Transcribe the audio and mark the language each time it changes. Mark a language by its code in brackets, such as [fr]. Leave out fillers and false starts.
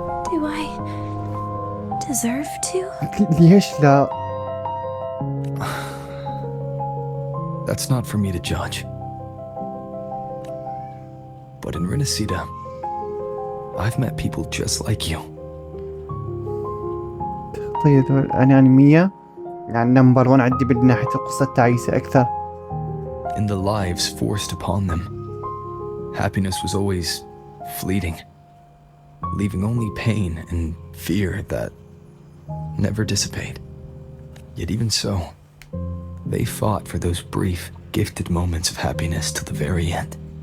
[en] Do I deserve to? [ar] ليش لا؟ [en] That's not for me to judge. But in Renacida, I've met people just like you. [ar] طيب أنا يعني 100 يعني نمبر 1 عندي من ناحية القصة التعيسة أكثر. [en] In the lives forced upon them, happiness was always fleeting, leaving only pain and fear that never dissipate. Yet even so, they fought for those brief, gifted moments of happiness till the very end.